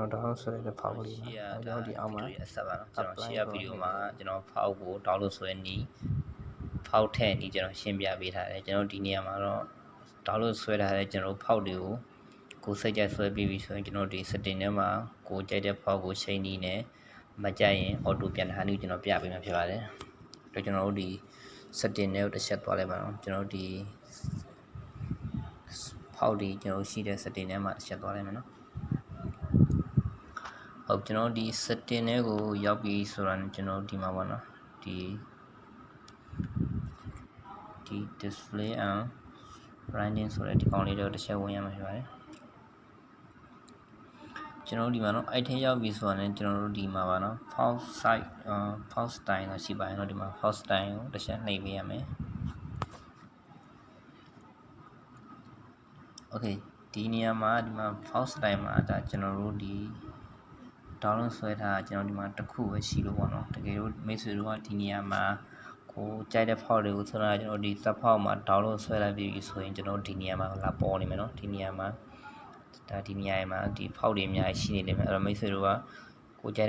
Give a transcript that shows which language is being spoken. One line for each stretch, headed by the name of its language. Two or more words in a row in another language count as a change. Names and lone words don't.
Burmese: တော် download ဆွဲတဲ့ဖောက်လေးပါကျွန်တော်ဒီအောက်မှာအဆက်ပါနော်ကျွန်တော် share ဗီဒီယိုမှာကျွန်တော်ဖောက်ကို download ဆွဲနေဖောက်ထည့်နေကျွန်တော်ရှင်းပြပေးထားတယ်ကျွန်တော်ဒီနေရာမှာတော့ download ဆွဲထားတဲ့ကျွန်တော်ဖောက်တွေကိုကိုစိတ်ကြိုက်ဆွဲပြီးပြီဆိုရင်ကျွန်တော်ဒီ setting ထဲမှာကိုကြိုက်တဲ့ဖောက်ကိုချိန်နေနဲ့မကြိုက်ရင် auto ပြန်ထားနေကျွန်တော်ပြပေးမှာဖြစ်ပါတယ်တော့ကျွန်တော်တို့ဒီ setting တွေကိုတစ်ချက်သွားလိုက်ပါတော့ကျွန်တော်ဒီ ဖောက်ဒီကျွန်တော်ရှိတဲ့ setting ထဲမှာတစ်ချက်သွားလိုက်မယ်နော်ဟုတ်ကျွန်တော်ဒီ setting တွေကိုရောက်ပြီဆိုတာနဲ့ကျွန်တော်ဒီမှာပေါ့နော်ဒီ
English: display and branding
Burmese: ဆိုတဲ့ဒီကောင်လေးတော့တစ်ချက်ဝင်ရမှာဖြစ်ပါတယ်ကျွန်တော်ဒီမှာနော်အဲ့ထက်ရောက်ပြီဆိုတာနဲ့ကျွန်တော်တို့ဒီမှာပါနော်
English: font size font style
Burmese: တော့ရှိပါတယ်နော်ဒီမှာ
English: font style
Burmese: ကိုတစ်ချက်နှိပ်ပေးရမယ် โอเคဒီနေရာမှာဒီမှာ
English: font style
Burmese: မှာဒါကျွန်တော်တို့ဒီဒေါင်းလုံးဆွဲထားတာကျွန်တော်ဒီမှာတစ်ခုပဲရှိလို့ပေါ့နော်တကယ်လို့မိတ်ဆွေတို့ကဒီနေရာမှာကိုကြိုက်တဲ့ဖောက်တွေကိုဆိုတော့ကျွန်တော်ဒီစက်ဖောက်မှာဒေါင်းလုံးဆွဲလိုက်ပြီးဆိုရင်ကျွန်တော်ဒီနေရာမှာလာပေါ်နေမယ်နော်ဒီနေရာမှာဒီနေရာမှာဒီဖောက်တွေအများကြီးရှိနေတယ်အဲ့တော့မိတ်ဆွေတို့ကကိုကြိုက်